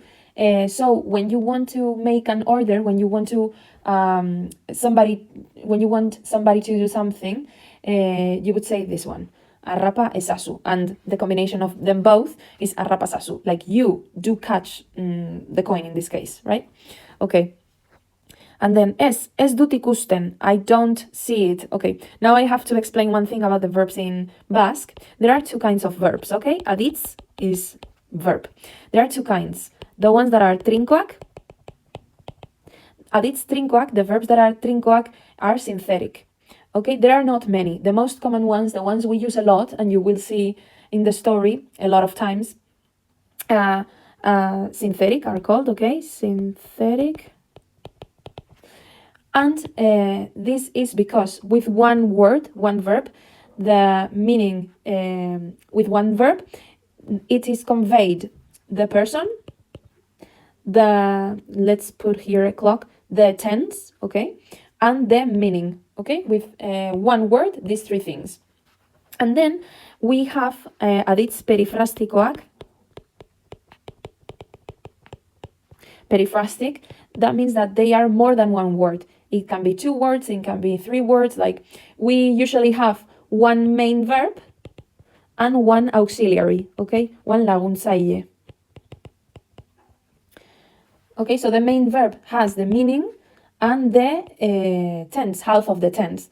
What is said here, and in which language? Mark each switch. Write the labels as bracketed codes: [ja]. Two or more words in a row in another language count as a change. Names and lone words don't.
[en] So when you want to make an order, when you want to somebody to do something, you would say this one, [eu] arrapa esasu, [en] and the combination of them both is arrapasasu, like you do catch the coin in this case, right? Okay. And then [eu] es dut ikusten, [en] I don't see it. Okay, now I have to explain one thing about the verbs in Basque. There are two kinds of verbs, okay? Aditz is verb. There are two kinds. The ones that are trinkoak, [eu] aditz trinkoak, [en] the verbs that are trinkoak are synthetic. Okay, there are not many. The most common ones, the ones we use a lot, and you will see in the story a lot of times, synthetic are called, okay? Synthetic. And this is because with one word, one verb, the meaning with one verb, it is conveyed the person, let's put here a clock, the tense, okay, and the meaning, okay, with one word, these three things. And then we have [eu] aditz periphrastikoak. [en] Periphrastic, that means that they are more than one word. It can be 2 words, it can be 3 words. Like we usually have one main verb and one auxiliary, okay? One laguntzaile. Okay, so the main verb has the meaning and the tense, half of the tense.